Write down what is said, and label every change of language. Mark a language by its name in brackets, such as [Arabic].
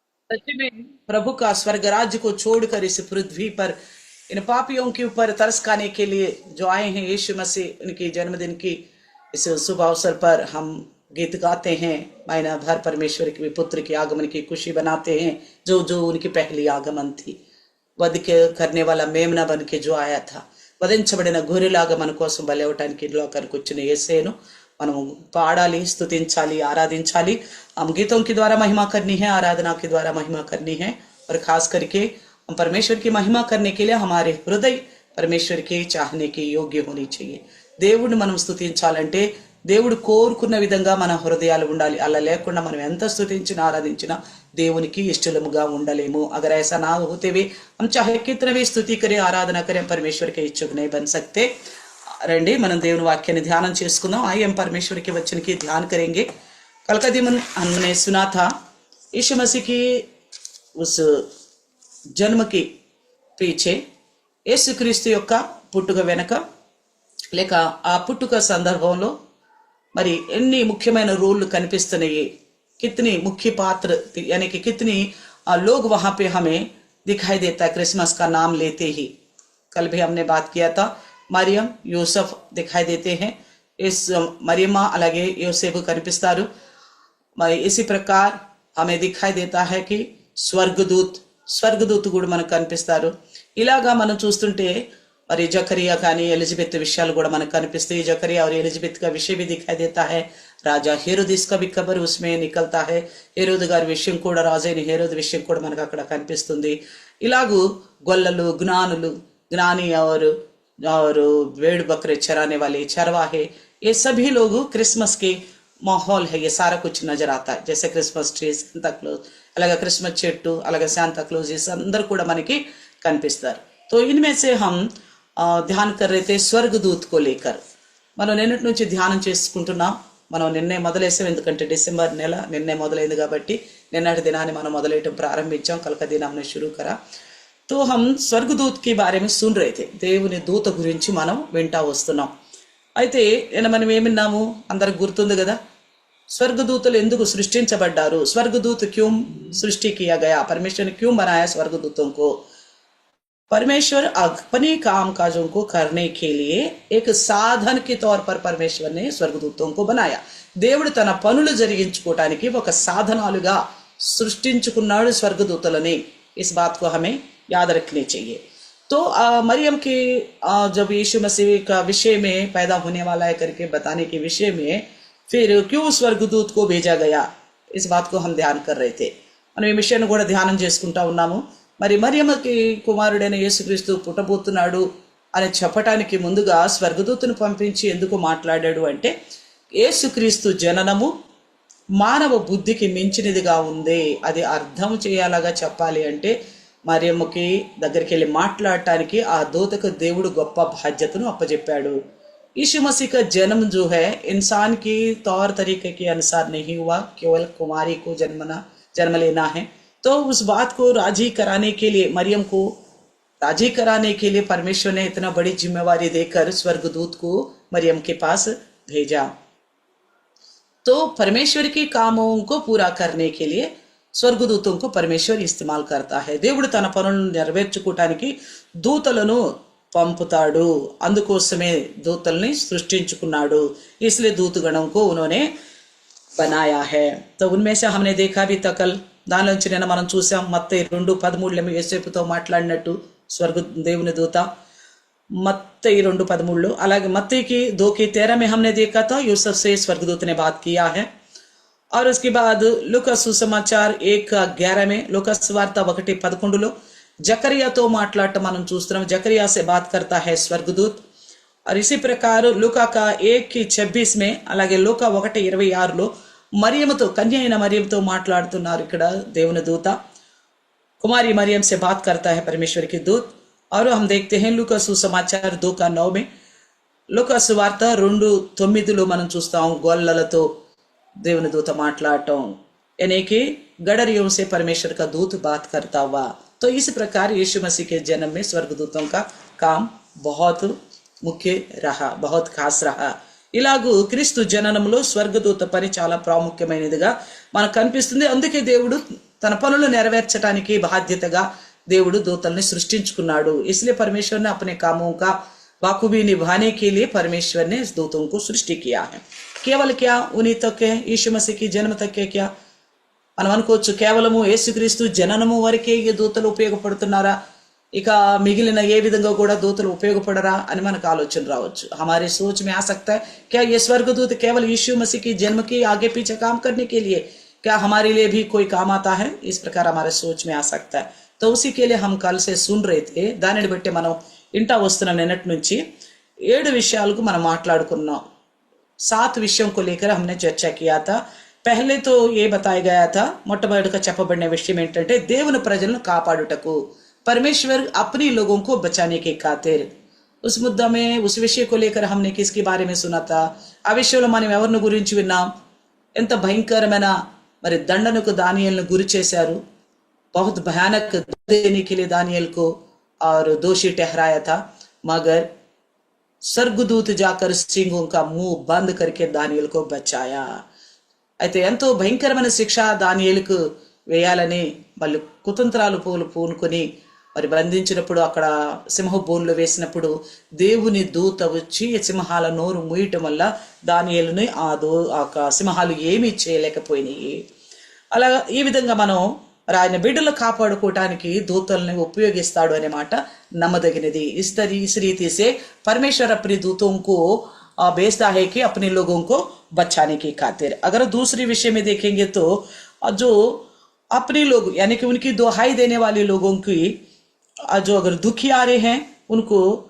[Hindi] सच में प्रभु का स्वर्ग राज्य को छोड़कर इस पृथ्वी पर इन पापियों के ऊपर तरस खाने के लिए जो आए हैं यीशु मसीह, उनके जन्मदिन की इस शुभ अवसर पर हम गीत गाते हैं। महीना भर परमेश्वर के पुत्र के आगमन की खुशी बनाते हैं, जो जो उनकी पहली आगमन थी। वध करने वाला मेमना बन के जो आया था, [Telugu] వధించబడిన గొర్రెలాగా మన కోసం బలవటానికి లోకానికి వచ్చిన యేసేను మనం పాడాలి, స్తుతించాలి, आराధించాలి। [Hindi] हम गीतों के द्वारा महिमा करनी है, आराधना के द्वारा महिमा करनी है। और खास करके हम परमेश्वर की महिमा करने के लिए हमारे हृदय परमेश्वर के चाहने के योग्य होनी चाहिए। [Telugu] దేవుడిని మనం స్తుతించాలంటే దేవుడు కోరుకున్న విధంగా మన హృదయాలు ఉండాలి। అలా లేకుండా మనం ఎంత స్తుతించినా ఆరాధించినా దేవునికి ఇష్టలుగా ఉండలేము। [Hindi] अगर ऐसा ना होते हुए हम चाहे कितना भी स्तुति करें, आराधना करें, परमेश्वर के इच्छुक नहीं बन सकते। [Telugu] రండి మనం దేవుని వాక్యాన్ని ధ్యానం చేసుకుందాం। [Hindi] आइए हम परमेश्वर के वचन की ध्यान करेंगे। कल का दिन हमने सुना था यीशु मसीह की उस जन्म के पीछे [Telugu] యేసుక్రీస్తు యొక్క పుట్టుక వెనక లేక ఆ పుట్టుక సందర్భంలో మరి ఎన్ని ముఖ్యమైన రోళ్ళు కనిపిస్తున్నాయి, [Hindi] कितनी मुख्य पात्र यानी कि कितनी लोग वहां पे हमें दिखाई देता है क्रिसमस का नाम लेते ही। कल भी हमने बात किया था, मरियम యూసఫ్ दिखाई देते हैं। [Telugu] इस मरियमा అలాగే యోసేపు కనిపిస్తారు। [Hindi] మరి इसी प्रकार हमें दिखाई देता है कि [Telugu] స్వర్గదూత కూడా మనకు కనిపిస్తారు। ఇలాగా మనం చూస్తుంటే మరి जकरिया కానీ एलिजाबेथ विषयाలు కూడా మనకు కనిపిస్తాయి। [Hindi] जकरिया और एलिजाबेथ का विषय भी दिखाई देता है। राजा हेरोदिस का भी खबर उसमें निकलता है। [Telugu] हेरोद గారి విషయం కూడా, రాజైన హేరోదు విషయం కూడా మనకు అక్కడ కనిపిస్తుంది। ఇలాగూ గొల్లలు, [Hindi] ज्ञानी और भेड़ बकरे चराने वाले चरवाहे, ये सभी लोग क्रिसमस के माहौल है, ये सारा कुछ नजर आता है। जैसे क्रिसमस ट्री, [Telugu] శాంతా క్లాజ్, అలాగే క్రిస్మస్ చెట్టు, అలాగే శాంతా క్లాజ్, ये అందరూ కూడా మనకి కనిపిస్తారు। [Hindi] तो इनमें से हम ध्यान कर रहे थे स्वर्गदूत को लेकर। [Telugu] మనం నిన్నటి నుంచి ధ్యానం చేసుకుంటున్నాం। మనం నిన్నే మొదలేసాం, ఎందుకంటే డిసెంబర్ నెల నిన్నే మొదలైంది కాబట్టి నిన్నటి దినాన్ని మనం మొదలెట్టడం ప్రారంభించాం। [Hindi] కల్ కా దిన్ हमने शुरू करा। तो हम స్వర్గదూత్ के बारे में सुन रहे थे। [Telugu] దేవుని దూత గురించి మనం వింటా వస్తున్నాం। అయితే మనం ఏమిన్నాము అందరికి గుర్తుంది కదా, స్వర్గదూతలు ఎందుకు సృష్టించబడ్డారు, [Hindi] स्वर्गदूत क्यों सृष्टि किया गया, परमेश्वर ने क्यों बनाया स्वर्गदूतों को। परमेश्वर अपने काम काजों को करने के लिए एक साधन के तौर पर परमेश्वर ने स्वर्गदूतों को बनाया। [Telugu] దేవుడు తన పనులు జరిగించుకోవడానికి ఒక సాధనాలుగా సృష్టించుకున్నాడు స్వర్గదూతలని। [Hindi] इस बात को हमें याद रखनी चाहिए। तो मरियम के जब यीशु मसीह का विषय में पैदा होने वाला है करके बताने के विषय में फिर क्यों स्वर्गदूत को भेजा गया, इस बात को हम ध्यान कर रहे थे। [Telugu] మనం ఈ విషయాన్ని కూడా ధ్యానం చేసుకుంటా ఉన్నాము। మరి మరియమ్మకి కుమారుడైన యేసుక్రీస్తు పుట్టబోతున్నాడు అని చెప్పటానికి ముందుగా స్వర్గదూతను పంపించి ఎందుకు మాట్లాడాడు అంటే, యేసుక్రీస్తు జననము మానవ బుద్ధికి మించినదిగా ఉంది, అది అర్థం చేయాలగా చెప్పాలి అంటే మరియమ్మకి దగ్గరికి వెళ్ళి మాట్లాడటానికి ఆ దూతకు దేవుడు గొప్ప బాధ్యతను అప్పచెప్పాడు। [Hindi] यीशु मसीह का जन्म जो है इंसान की तौर तरीके के अनुसार नहीं हुआ, केवल कुमारी को जन्म लेना है। तो उस बात को राजी कराने के लिए, मरियम को राजी कराने के लिए परमेश्वर ने इतना बड़ी जिम्मेवारी देकर स्वर्गदूत को मरियम के पास भेजा। तो परमेश्वर के कामों को पूरा करने के लिए స్వర్గదూతం को परमेश्वर इस्तेमाल करता है। [Telugu] దేవుడు తన పనులను నెరవేర్చుకోవటానికి దూతలను పంపుతాడు, అందుకోసమే దూతల్ని సృష్టించుకున్నాడు। [Hindi] इसलिए दूतगणों को उन्होंने बनाया है। [Telugu] तो उनमें से हमने देखा भी तकल దానిలోంచి నేను మనం చూసాం మత్తయి 2:13 యేసేపుతో మాట్లాడినట్టు దేవుని దూత, मत्ती 2:13। [Hindi] అలాగే मत्ती की 2:13 में हमने देखा था यूसुफ से स्वर्गदूत ने बात किया है। और उसके बाद लूका सुसमाचार 1:11 में, लूका सुवार्త 1:11 जकरियाతో [Telugu] మాట్లాడటం మనం చూస్తున్నాం। [Hindi] जकरिया से बात करता है स्वर्गदूत। और इसी प्रकार लूका का 1:26 में, [Telugu] అలాగే లూకా 1:26 మరియమ్మతో, కన్య అయిన మరియమ్మతో మాట్లాడుతున్నారు ఇక్కడ దేవుని దూత। [Hindi] कुमारी मरियम से बात करता है परमेश्वर की दूत। और हम देखते हैं लूका सुसमाचार 2:9 में, [Telugu] లూకా సువార్త 2:9 మనం చూస్తాం గొల్లలతో దేవుని దూత మాట్లాడటం, [Hindi] यानी कि गडरियों से परमेश्वर का दूत बात करता हुआ। तो इस प्रकार यीशु मसीह के जन्म में स्वर्गदूतों का काम बहुत मुख्य रहा, बहुत खास रहा। [Telugu] ఇలాగూ క్రీస్తు జననంలో స్వర్గదూత పని చాలా ప్రాముఖ్యమైనదిగా మనకు కనిపిస్తుంది. అందుకే దేవుడు తన పనులు నెరవేర్చడానికి బాధ్యతగా దేవుడు దూతల్ని సృష్టించుకున్నాడు. [Hindi] इसलिए परमेश्वर ने अपने कामों का बाखूबी निभाने के लिए परमेश्वर ने इस दूतों को सृष्टि किया है. केवल क्या उन्हीं तक है, यीशु मसीह की जन्म तक है क्या [Telugu] మనం అనుకోవచ్చు, కేవలము యేసుక్రీస్తు జననము వరకే ఈ దూతలు ఉపయోగపడుతున్నారా, ఇక మిగిలిన ఏ విధంగా కూడా దూతలు ఉపయోగపడరా అని మనకు ఆలోచన రావచ్చు. [Hindi] हमारे सोच में आ सकता है क्या ये स्वर्गदूत केवल यीशु मसीह की जन्म की आगे पीछे काम करने के लिए, क्या हमारे लिए भी कोई काम आता है, इस प्रकार हमारे सोच में आ सकता है. तो उसी के लिए हम कल से सुन रहे थे. [Telugu] దానిని బట్టి మనం ఇంటా వస్తున్నాం. నిన్నటి నుంచి 7 విషయాలకు మనం మాట్లాడుకున్నాం. [Hindi] 7 విషయం को लेकर हमने चर्चा किया था. पहले तो ये बताया गया था, [Telugu] మొట్టమొదటిగా చెప్పబడిన విషయం ఏంటంటే దేవుని ప్రజలను కాపాడుటకు [Hindi] परमेश्वर अपने लोगों को बचाने के खातिर. उस मुद्दा में उस विषय को लेकर हमने किसके बारे में सुना था, [Telugu] ఆ విషయంలో మనం ఎవరిని గురించి విన్నాం, ఎంత భయంకరమైన మరి దండనకు దానియేలును గురి చేశారు. [Hindi] बहुत भयानक देने के लिए दानियल को और दोषी ठहराया था, मगर स्वर्गदूत जाकर सिंहों का मुंह बंद करके दानियल को बचाया. [Telugu] అయితే ఎంతో భయంకరమైన శిక్ష దానియేలుకు వేయాలని వాళ్ళు కుతంత్రాలు పూనుకొని మరి బంధించినప్పుడు, అక్కడ సింహ బోన్లో వేసినప్పుడు దేవుని దూత వచ్చి సింహాల నోరు మూయటం వల్ల దానియేలుని ఆ సింహాలు ఏమీ చేయలేకపోయినాయి. అలా ఈ విధంగా మనం ఆయన బిడ్డలు కాపాడుకోవటానికి దూతల్ని ఉపయోగిస్తాడు అనే మాట నమ్మదగినది. [Hindi] इस रीति से परमेश्वर अपने दूतों को भेजता है कि अपने लोगों को बचाने की खातिर. अगर दूसरी विषय में देखेंगे तो जो अपने लोग यानी कि उनकी दुहाई देने वाले लोगों की जो अगर दुखी आ रहे हैं उनको